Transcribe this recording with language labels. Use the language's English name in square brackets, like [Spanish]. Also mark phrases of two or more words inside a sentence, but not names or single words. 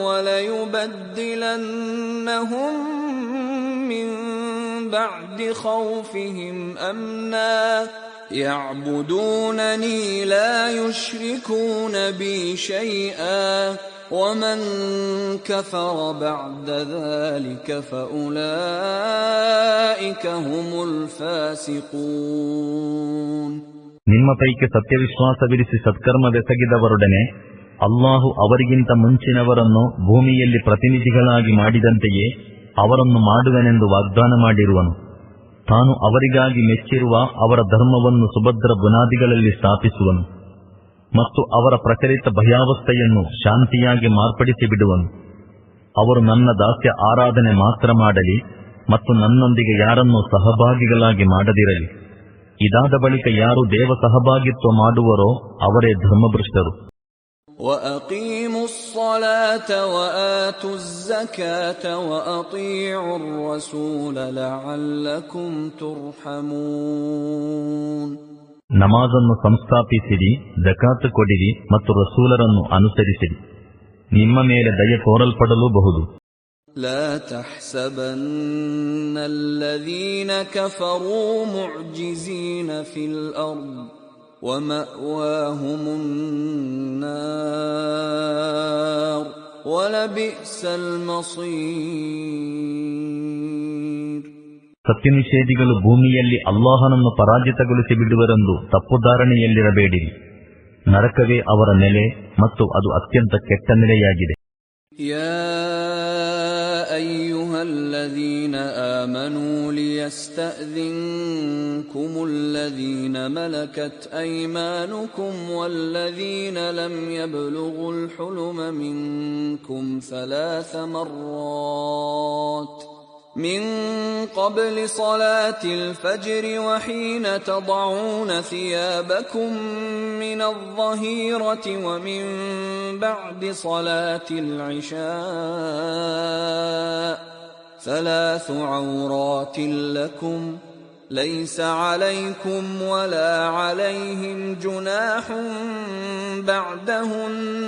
[Arabic] وليبدلنهم من بعد خوفهم أمنا يعبدونني لا يشركون بي شيئا ومن كفر بعد ذلك فأولئك هم الفاسقون. [Kannada] ನಿಮ್ಮ ಪೈಕಿ ಸತ್ಯವಿಶ್ವಾಸವಿರಿಸಿ ಸತ್ಕರ್ಮವೆಸಗಿದವರೊಡನೆ ಅಲ್ಲಾಹು ಅವರಿಗಿಂತ ಮುಂಚಿನವರನ್ನು ಭೂಮಿಯಲ್ಲಿ ಪ್ರತಿನಿಧಿಗಳಾಗಿ ಮಾಡಿದಂತೆಯೇ ಅವರನ್ನು ಮಾಡುವೆನೆಂದು ವಾಗ್ದಾನ ಮಾಡಿರುವನು. ತಾನು ಅವರಿಗಾಗಿ ಮೆಚ್ಚಿರುವ ಅವರ ಧರ್ಮವನ್ನು ಸುಭದ್ರ ಬುನಾದಿಗಳಲ್ಲಿ ಸ್ಥಾಪಿಸುವನು ಮತ್ತು ಅವರ ಪ್ರಚಲಿತ ಭಯಾವಸ್ಥೆಯನ್ನು ಶಾಂತಿಯಾಗಿ ಮಾರ್ಪಡಿಸಿ ಬಿಡುವನು. ಅವರು ನನ್ನ ದಾಸ್ಯ ಆರಾಧನೆ ಮಾತ್ರ ಮಾಡಲಿ ಮತ್ತು ನನ್ನೊಂದಿಗೆ ಯಾರನ್ನೂ ಸಹಭಾಗಿಗಳಾಗಿ ಮಾಡದಿರಲಿ. ಇದಾದ ಬಳಿಕ ಯಾರು ದೇವ ಸಹಭಾಗಿತ್ವ ಮಾಡುವರೋ ಅವರೇ ಧರ್ಮಭ್ರಷ್ಟರು. [Arabic] وَأَقِيمُوا الصَّلَاةَ وَآتُوا الزَّكَاةَ وَأَطِيعُوا الرَّسُولَ لَعَلَّكُمْ تُرْحَمُونَ. [Kannada] ನಮಾಜನ್ನು ಸಂಸ್ಥಾಪಿಸಿರಿ, ಜಕಾತ್ ಕೊಡಿರಿ ಮತ್ತು ರಸೂಲರನ್ನು ಅನುಸರಿಸಿರಿ, ನಿಮ್ಮ ಮೇಲೆ ದಯೆ ತೋರಲ್ಪಡಲೂಬಹುದು. [Arabic] لا تحسبن الذين كفروا معجزين في الأرض ومأواهم النار ولبئس المصير. [Kannada] ಸತ್ಯನಿಷೇಧಿಗಳು ಭೂಮಿಯಲ್ಲಿ ಅಲ್ಲಾಹನನ್ನು ಪರಾಜಿತಗೊಳಿಸಿ ಬಿಡುವರೆಂದು ತಪ್ಪುಧಾರಣೆಯಲ್ಲಿರಬೇಡಿರಿ. ನರಕವೇ ಅವರ ನೆಲೆ ಮತ್ತು ಅದು ಅತ್ಯಂತ ಕೆಟ್ಟ ನೆಲೆಯಾಗಿದೆ. [Arabic] يا أيها الذين آمنوا ليستأذنكم الذين ملكت أيمانكم والذين لم يبلغوا الحلم منكم ثلاث مرات من قبل صلاة الفجر وحين تضعون ثيابكم من الظهيرة ومن بعد صلاة العشاء ثلاث عورات لكم ليس عليكم ولا عليهم جناح بعدهن